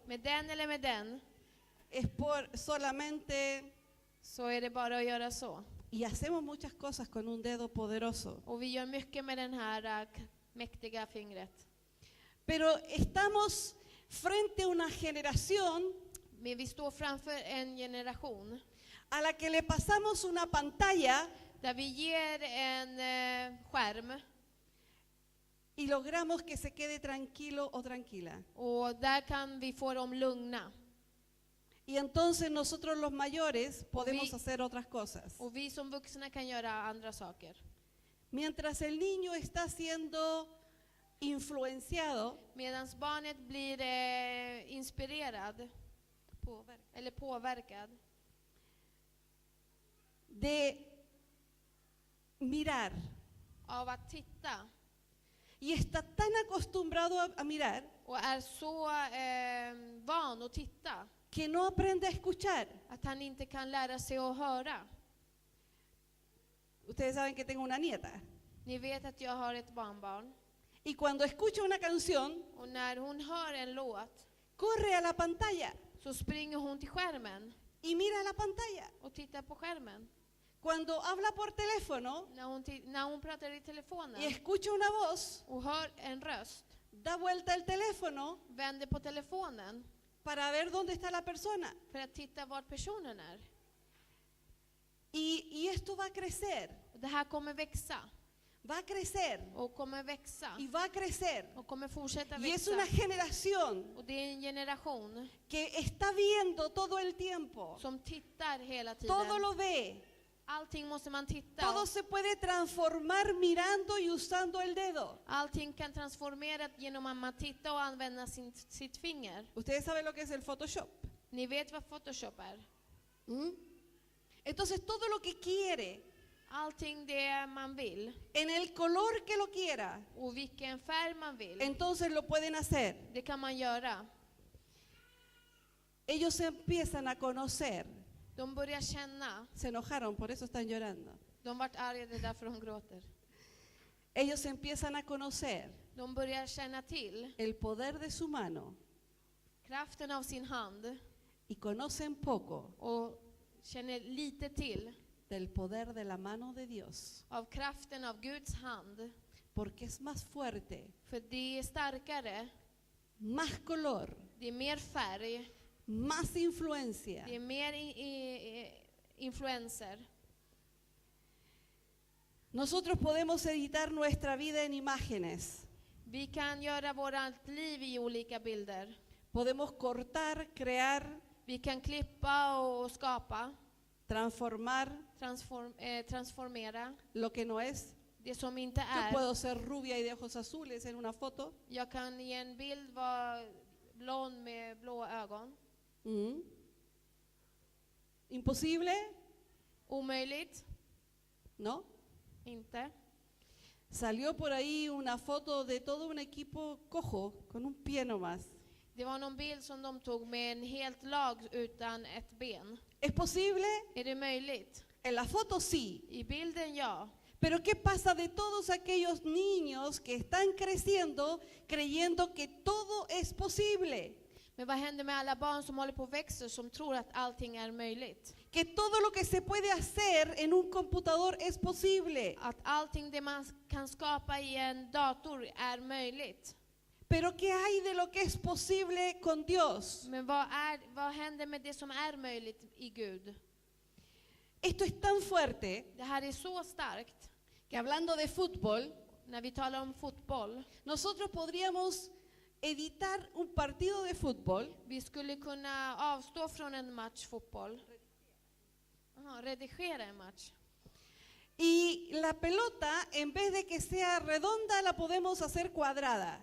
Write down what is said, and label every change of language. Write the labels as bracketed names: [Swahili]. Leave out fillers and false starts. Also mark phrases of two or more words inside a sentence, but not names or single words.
[Swedish] Med den eller med den [Spanish] es por solamente, [Swedish] så är det bara att göra så. [Spanish] y hacemos muchas cosas con un dedo poderoso. [Swedish] Och vi gör mycket med den här mäktiga fingret. [Spanish] Pero estamos frente a una generación [Swedish] Men vi står framför en generation [Spanish] a la que le pasamos una pantalla [Swedish] där vi ger en skärm [Spanish] y logramos que se quede tranquilo o tranquila. [Swedish] och där kan vi få dem lugna. [Spanish] Y entonces nosotros los mayores podemos [Swedish] vi- [Spanish] hacer otras cosas. [Swedish] Och vi som vuxna kan göra andra saker. [Spanish] Mientras el niño está siendo influenciado, [Swedish] Medan barnet blir inspirerad eller påverkad, [Spanish] de mirar [Swedish] av att titta [Spanish] y está tan acostumbrado a mirar [Swedish] och är så van att titta [Spanish] que no aprende a escuchar. [Swedish] att han inte kan lära sig att höra. [Spanish] Ustedes saben que tengo una nieta [Swedish] Ni vet att jag har ett barnbarn [Spanish] y cuando escucha una canción [Swedish] och när hon hör en låt [Spanish] corre a la pantalla [Swedish] så springer hon till skärmen [Spanish] y mira la pantalla. [Swedish] och tittar på skärmen. [Spanish] Cuando habla por teléfono [Swedish] När hon pratar i telefonen [Spanish] y escucha una voz, [Swedish] och hör en röst, [Spanish] da vuelta el teléfono [Swedish] vänder på telefonen [Spanish] para ver dónde está la persona. [Swedish] för att titta var personen är. [Spanish] Y esto va a crecer, [Swedish] Och det här kommer växa [Spanish] va a crecer [Swedish] och kommer växa [Spanish] y va a crecer. [Swedish] och kommer fortsätta [Spanish] Y es [Swedish] växa. [Spanish] una generación [Swedish] Och det är en generation [Spanish] que está viendo todo el tiempo, [Swedish] som tittar hela [Spanish] todo [Swedish] tiden. [Spanish] lo ve, [Swedish] Allting måste man titta. [Spanish] todo se puede transformar mirando y usando el dedo. [Swedish] Allting kan transformeras genom att man tittar och använder sitt finger. [Spanish] Ustedes saben lo que es el Photoshop. [Swedish] Ni vet vad Photoshop är. [Spanish] Entonces todo lo que quiere, [Swedish] Allting det man vill [Spanish] en el color que lo quiera, [Swedish] och vilken färg man vill, [Spanish] entonces lo pueden hacer. [Swedish] det kan man göra. [Spanish] Ellos empiezan a conocer. [Swedish] De börjar känna. [Spanish] Se enojaron, por eso están llorando. [Swedish] De vart arga, det är därför de gråter. [Spanish] Ellos empiezan a conocer [Swedish] De börjar känna till [Spanish] el poder de su mano [Swedish] kraften av sin hand [Spanish] y conocen poco [Swedish] och känner lite till [Spanish] del poder de la mano de Dios, [Swedish] av kraften av Guds hand. [Spanish] porque es más fuerte, [Swedish] För det är starkare, [Spanish] más color, [Swedish] det är mer färg, [Spanish] más influencia. [Swedish] det är mer influenser. [Spanish] Nosotros podemos editar nuestra vida en imágenes, [Swedish] Vi kan göra vårt liv i olika bilder. [Spanish] podemos cortar, crear, [Swedish] Vi kan klippa och skapa, [Spanish] transformar [Swedish] transformera [Spanish] lo que no es. [Swedish] det som inte [Spanish] Yo [Swedish] är. [Spanish] puedo ser rubia y de ojos azules en una foto. [Swedish] Jag kan i en bild vara blond med blå ögon. [Spanish] ¿Imposible? [Swedish] Omöjligt, [Spanish] ¿No? [Swedish] inte. [Spanish] Salió por ahí una foto de todo un equipo cojo, con un pie nomás. [Swedish] Det var någon bild som de tog med en helt lag utan ett ben. [Spanish] ¿Es posible? [Swedish] Är det möjligt? [Spanish] En la foto sí. [Swedish] I bilden ja. [Spanish] Pero ¿qué pasa de todos aquellos niños que están creciendo creyendo que todo es posible? [Swedish] Men vad händer med alla barn som håller på att växa, som tror att allting är möjligt? [Spanish] Que todo lo que se puede hacer en un computador es posible. [Swedish] Att allting det man kan skapa i en dator är möjligt. [Spanish] Pero ¿qué hay de lo que es posible con Dios? [Swedish] Men vad händer med det som är möjligt i Gud? [Spanish] Esto es tan fuerte [Swedish] Det här är så starkt. [Spanish] que hablando de fútbol, [Swedish] När vi talar om fotboll, [Spanish] nosotros podríamos editar un partido de fútbol [Swedish] vi skulle kunna avstå från en match fotboll. Redigera en match. [Spanish] y la pelota, en vez de que sea redonda, la podemos hacer cuadrada.